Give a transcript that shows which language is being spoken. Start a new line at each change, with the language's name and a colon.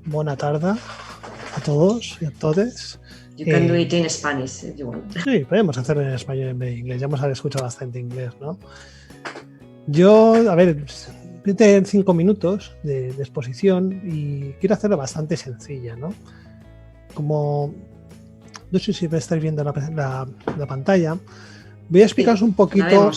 Spanish: Buena tarde a todos y a todas.
English: You can do it in Spanish if you want.
Spanish: Sí, podemos hacerlo en español y en inglés. Ya hemos escuchado bastante inglés, ¿no? Yo, a ver, 5 minutos de exposición y quiero hacerlo bastante sencilla, ¿no? Como no sé si estáis viendo la pantalla, voy a explicaros un poquito.